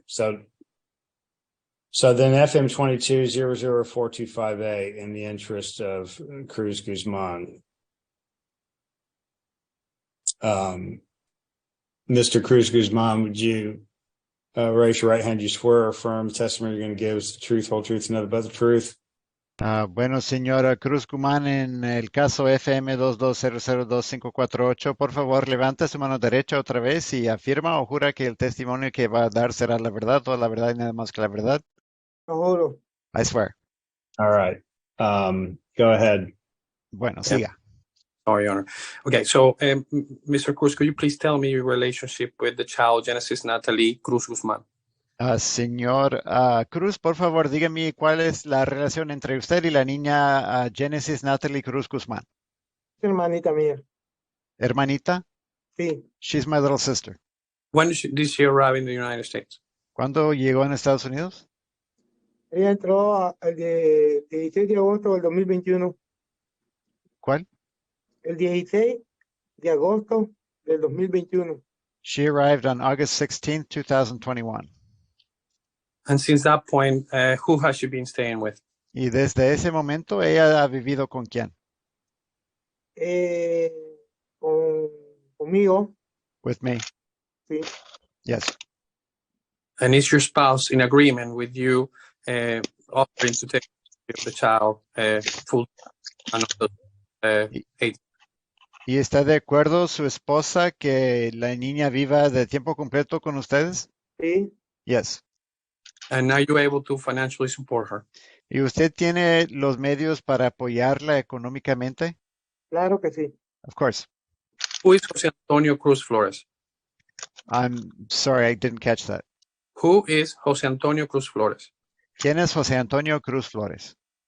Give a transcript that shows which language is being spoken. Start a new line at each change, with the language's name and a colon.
English: So then FM 22004258 in the interest of Cruz Guzman. Mr. Cruz Guzman, would you Raise your right hand. You swear or affirm the testimony you're going to give is the truth, whole truth, and nothing but the truth.
Spanish: Bueno, señora Cruz Guzmán, en el caso FM 22002548, por favor, levanta su mano derecha otra vez y afirma o jura que el testimonio que va a dar será la verdad, toda la verdad y nada más que la verdad. Lo juro.
English: I swear. All right. Go ahead.
Spanish: Bueno, siga.
English: Sorry, Your Honor. Okay, so Mr. Cruz, could you please tell me your relationship with the child Genesis Natalie Cruz Guzmán?
Spanish: Señor Cruz, por favor, dígame cuál es la relación entre usted y la niña Genesis Natalie Cruz Guzmán. Hermanita mía. ¿Hermanita? Sí.
English: She's my little sister. When did she arrive in the United States?
Spanish: ¿Cuándo llegó en Estados Unidos? Ella entró el 16 de agosto del 2021. ¿Cuál? El 16 de agosto del 2021.
English: She arrived on August 16th, 2021. And since that point, who has she been staying with?
Spanish: Y desde ese momento, ella ha vivido ¿con quién? Conmigo.
English: With me.
Spanish: Sí.
English: Yes. And is your spouse in agreement with you offering to take care of the child full time?
Spanish: ¿Y está de acuerdo su esposa que la niña viva de tiempo completo con ustedes? Sí.
English: Yes. And are you able to financially support her?
Spanish: ¿Y usted tiene los medios para apoyarla económicamente? Claro que sí.
English: Of course. Who is Jose Antonio Cruz Flores? I'm sorry, I didn't catch that. Who is Jose Antonio Cruz Flores?
Spanish: ¿Quién es José Antonio Cruz Flores?